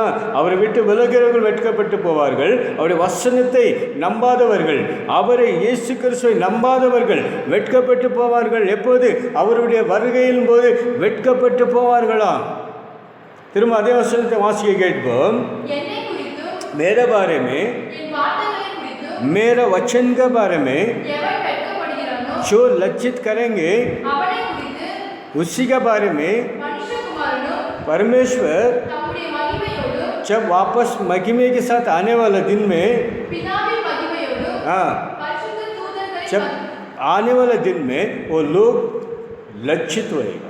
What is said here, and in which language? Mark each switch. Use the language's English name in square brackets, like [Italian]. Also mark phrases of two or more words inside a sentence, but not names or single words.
[Tamil] அவரை விட்டு விலகிறவர்கள் வெட்கப்பட்டு போவார்கள். அவருடைய வசனத்தை நம்பாதவர்கள், அவரை இயேசு கிறிஸ்துவை நம்பாதவர்கள் வெட்கப்பட்டு போவார்கள். எப்போது? அவருடைய வருகையின் போது வெட்கப்பட்டு போவார்களாம். திரும்ப அதே வசனத்தை வாசிக்க கேட்போம். [Hindi] मेरे बारे में, मेरा वचन के बारे में जो लज्जित करेंगे उसी के बारे में परमेश्वर जब वापस महिमा के साथ आने वाला दिन में, हाँ, जब आने वाला दिन में वो लोग लज्जित होएगा।